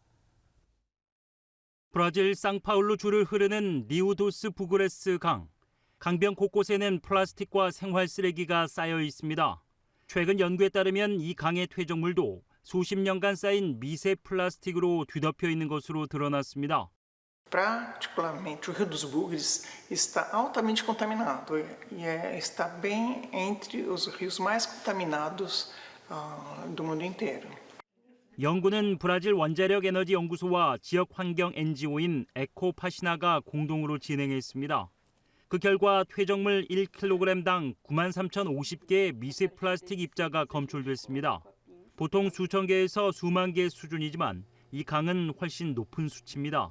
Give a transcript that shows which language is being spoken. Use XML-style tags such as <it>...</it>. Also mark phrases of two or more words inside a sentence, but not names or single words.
<ko>브라질 상파울루 주를 흐르는 리우도스 부그레스 강. 강변 곳곳에는 플라스틱과 생활 쓰레기가 쌓여 있습니다. 최근 연구에 따르면 이 강의 퇴적물도 수십 년간 쌓인 미세 플라스틱으로 뒤덮여 있는 것으로 드러났습니다.</ko> <pt>Particularmente o Rio dos Bugres está altamente contaminado e está bem entre os rios mais contaminados do mundo inteiro.</pt> <ko>연구는 브라질 원자력 에너지 연구소와 지역 환경 NGO인 에코파시나가 공동으로 진행했습니다. 그 결과 퇴적물 1kg당 93,050개의 미세 플라스틱 입자가 검출됐습니다. 보통 수천 개에서 수만 개 수준이지만 이 강은 훨씬 높은 수치입니다.</ko>